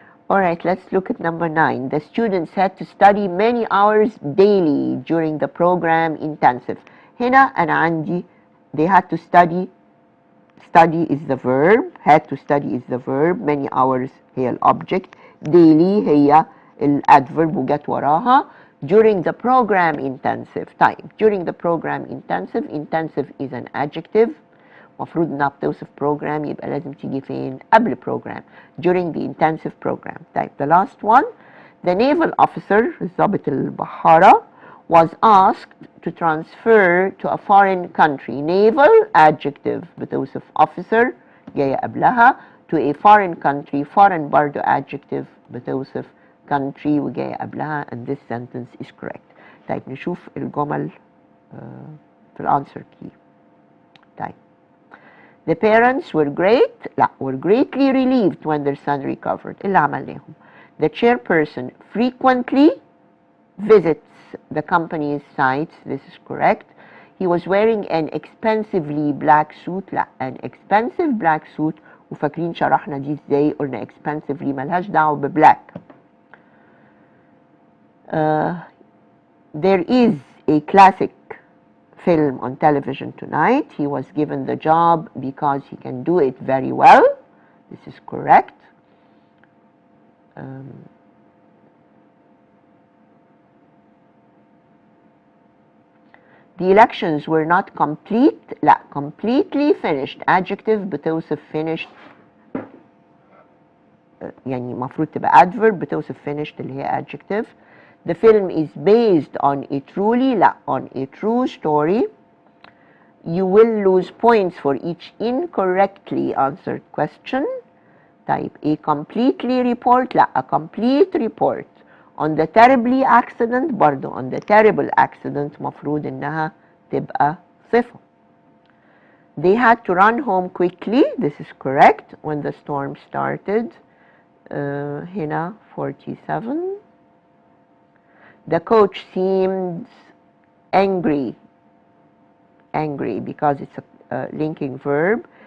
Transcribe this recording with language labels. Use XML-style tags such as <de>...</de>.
<en>Alright, let's look at number 9. The students had to study many hours daily during the program intensive.</en> <ar>هنا أنا عندي</ar> <en>they had to study. Study is the verb. Had to study is the verb. Many hours</en> <ar>هي الobject. Daily هي الadverb وجت وراها.</ar> <en>During the program intensive.</en> <ar>طيب</ar> <en>during the program intensive. Intensive is an adjective.</en> <ar>مفروض انها بتوصف program يبقى لازم تيجي فين؟ قبل program.</ar> <en>During the intensive program.</en> <ar>طيب</ar> <en>the last one. The naval officer</en> <ar>ضابط البحارة</ar> <en>was asked to transfer to a foreign country. Naval adjective</en> <ar>بتوصف</ar> <en>officer</en> <ar>جاية قبلها</ar> <en>to a foreign country. Foreign</en> <ar>برضو</ar> <en>adjective</en> <ar>بتوصف</ar> <en>country</en> <ar>وجاية قبلها,</ar> <en>and this sentence is correct.</en> <ar>طيب نشوف الجمل في الانسر key. طيب</ar> <en>the parents were greatly relieved when their son recovered.</en> <ar>اللي عملناهم.</ar> <en>The chairperson frequently visits the company's sites. This is correct. He was wearing an expensively black suit. an expensive black suit.</en> <ar>وفاكرين شرحنا دي ازاي؟ قلنا expensively ملهاش دعوة ببلاك.</ar> <en>There is a classic film on television tonight. He was given the job because he can do it very well. This is correct. The elections were not complete. completely finished. Adjective</en> <ar>بتوصف</ar> <en>finished.</en> <ar>يعني مفروض تبقى adverb بتوصف finished اللي هي adjective.</ar> <en>The film is based on a on a true story. You will lose points for each incorrectly answered question.</en> <ar>طيب</ar> <en>a completely report. a complete report on the terribly accident.</en> <ar>برضو</ar> <en>on the terrible accident</en> <ar>مفروض انها تبقى صفة.</ar> <en>They had to run home quickly. This is correct. When the storm started.</en> <ar>هنا</ar> <en>47. The coach seemed angry because it's a linking verb.</en>